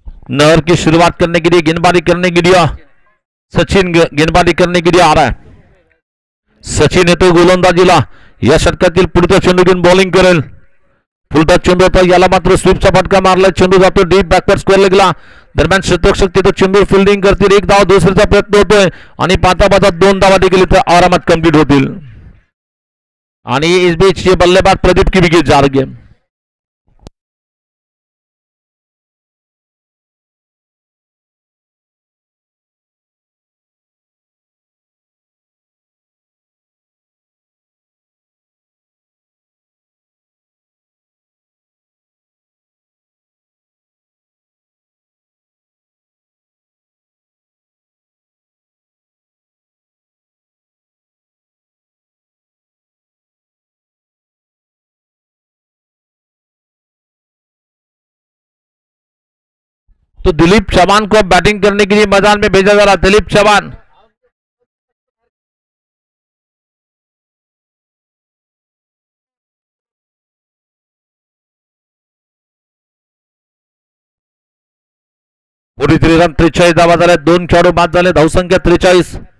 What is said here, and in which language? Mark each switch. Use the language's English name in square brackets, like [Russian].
[Hindi] नहर की शुरुआत करने के लिए, गेंदबाजी करने के लिए सचिन गेंदबाजी करने के लिए आ रहा है। [Marathi] सचिन येतो गोलंदाजीला, या षटकातील पुढचा चेंडू घेऊन बॉलिंग करेल, पुढचा चेंडू होता, याला मात्र स्वीपचा फटका मारला, चेंडू जातो डीप बॅकवर्ड स्क्वेअर लेगला, दरम्यान क्षेत्ररक्षक तिथं चेंडू फिल्डिंग करतील, 1 धाव दुसरीचा प्रयत्न होतोय आणि पाता 2 धावा देखील इथं आरामात कंप्लीट होतील। [Hindi] आणि इस बीच ये बल्लेबाज प्रदीप की विकेट जा रही है। तो दिलीप चौहान को बैटिंग करने के लिए मैदान में भेजा जा रहा। [Marathi] दिलीप चौहान [Hindi] पूरी 3 रन, [Marathi] 43 धावा झाल्या, 2 खेळाडू बाद झाले, धावसंख्या 43।